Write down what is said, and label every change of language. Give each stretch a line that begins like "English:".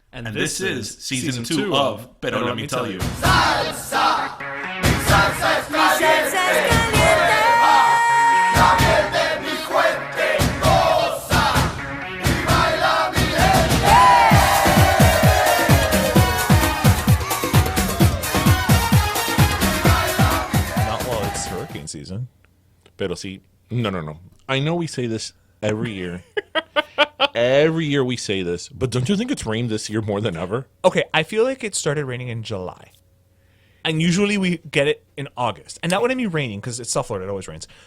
English: And this is season 2 of Pero Let Me Tell You.
Spanish: Salsa, mi salsa es caliente, la miel de mi fuente goza y baila mi gente.
English: Not while it's hurricane season.
Spanish: Pero sí. No.
English: I know we say this every year. Every year we say this. But don't you think it's rained this year more than ever? Okay, I feel like it started raining in July. And usually we get it in August. And not when I mean raining, because it's South Florida, it always rains.